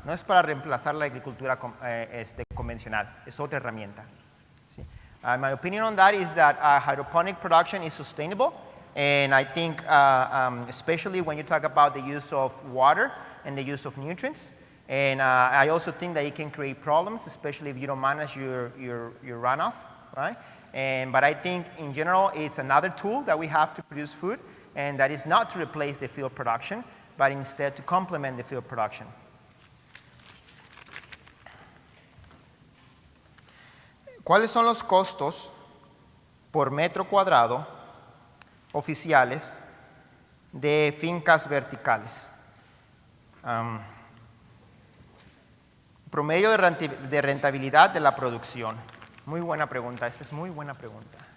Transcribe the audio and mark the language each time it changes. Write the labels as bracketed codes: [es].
[es] No es para reemplazar la agricultura convencional, es otra herramienta. ¿Sí? [en] My opinion on that is that hydroponic production is sustainable, and I think especially when you talk about the use of water and the use of nutrients. And I also think that it can create problems, especially if you don't manage your runoff, right? But I think in general it's another tool that we have to produce food, and that is not to replace the field production, but instead to complement the field production. [es] ¿Cuáles son los costos por metro cuadrado oficiales de fincas verticales? Promedio de rentabilidad de la producción. Muy buena pregunta, esta es muy buena pregunta.